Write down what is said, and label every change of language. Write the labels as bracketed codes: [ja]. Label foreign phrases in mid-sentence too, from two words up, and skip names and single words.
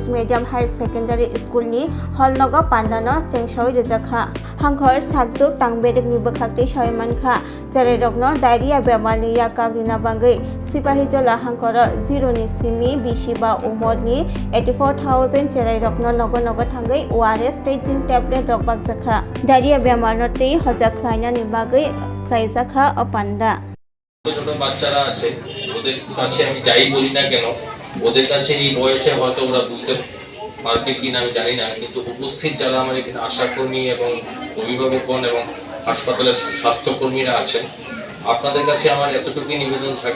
[trp] Medium Higher Secondary School ni Holnogo Pandano Chengshawi Jakha Hangkhor Shaktuk Tang Betagni Bakhakti Shoimankha Jaredokno Diarrhea Bemarni Yaka Bangai Sipahijola Hangkora Zero ni Simi Bishiba Umorni 84,000 Cherai Rokno Nogo Nogo Tangai ORS Staging Tablet Rogbak Zakha Diarrhea Bemarnote Hojaklaina ni Bagai Klaizakha Opanda [bn] ছোট বাচ্চারা আছে ওদের কাছে আমি যাই বলি না কেন ওদের কাছে এই বয়সে হয়তো ওরা বুঝতে পারবে কিনা আমি জানি না কিন্তু উপস্থিত যারা আমার এখানে আশাকর্মী এবং অভিভাবকগণ এবং হাসপাতালের স্বাস্থ্যকর্মীরা আছেন আপনাদের কাছে আমার এতটুকুই নিবেদন থাকবে